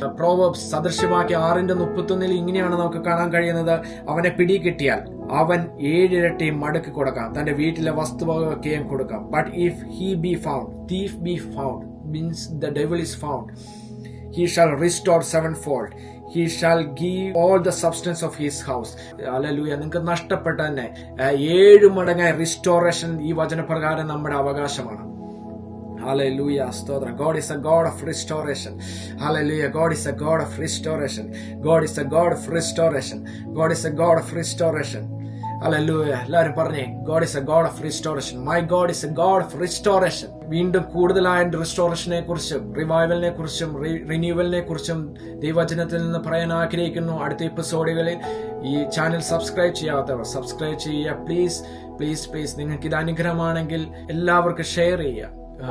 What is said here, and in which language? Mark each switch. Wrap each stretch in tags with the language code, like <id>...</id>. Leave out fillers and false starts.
<ml>Proverbs സദൃശ്യവാക്യം 6:31 ഇങ്ങനെയാണ് നമുക്ക് കാണാൻ കഴിയുന്നത്: അവനെ പിടികിട്ടിയാൽ അവൻ 7 ഇരട്ടി മടക്കി കൊടുക്കാം, തന്റെ വീട്ടിലെ വസ്തുവകയൊക്കെയും കൊടുക്കാം.</ml> <en>But if he be found, thief be found, means the devil is found, he shall restore sevenfold. He shall give all the substance of his house. Hallelujah.</en> <ml>നിങ്ങൾക്ക് നഷ്ടപ്പെട്ട തന്നെ 7 മടങ്ങായി റിസ്റ്റോറേഷൻ ഈ വചനപ്രകാരം നമ്മുടെ അവകാശമാണ്.</ml> <en>Hallelujah. Stotram. God is a God of restoration. Hallelujah. God is a God of restoration. God is a God of restoration. God is a God of restoration. Hallelujah.</en> <ml>എല്ലാവരും പറഞ്ഞേ,</ml> <en>God is a God of restoration. My God is a God of restoration.</en> <ml>വീണ്ടും കൂടുതലായ റിസ്റ്റോറേഷനെ കുറിച്ചും റിവൈവലിനെ കുറിച്ചും റിന്യൂവലിനെ കുറിച്ചും ദൈവവചനത്തിൽ നിന്ന് പറയാൻ ആഗ്രഹിക്കുന്നു. അടുത്ത എപ്പിസോഡുകളിൽ ഈ ചാനൽ സബ്സ്ക്രൈബ് ചെയ്യാത്തവർ സബ്സ്ക്രൈബ് ചെയ്യുക.</ml> <en>Please please please.</en> <ml>നിങ്ങൾക്ക് ഇത് അനുഗ്രഹമാണെങ്കിൽ എല്ലാവർക്കും ഷെയർ ചെയ്യുക.</ml>